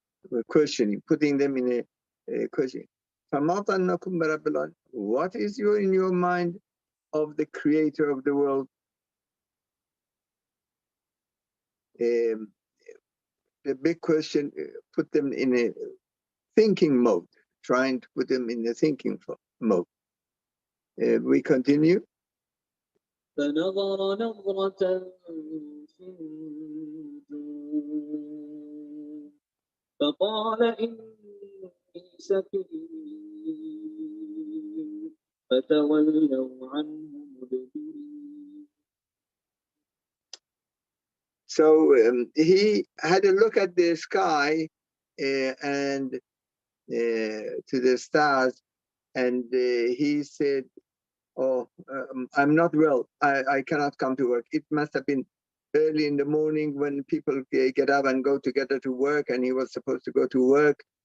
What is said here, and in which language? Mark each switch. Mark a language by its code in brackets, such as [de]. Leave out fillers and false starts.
[en] We're questioning, putting them in a question. What is in your mind of the creator of the world? The big question, put them in a thinking mode, trying to put them in a thinking mode. We continue. [ar] فنظر نظرة في النجوم فقال إني سقيم فتولوا عنه مدبرين. [en] So he had a look at the sky and to the stars, and he said, oh, I'm not well. I cannot come to work. It must have been early in the morning when people get up and go together to work, and he was supposed to go to work.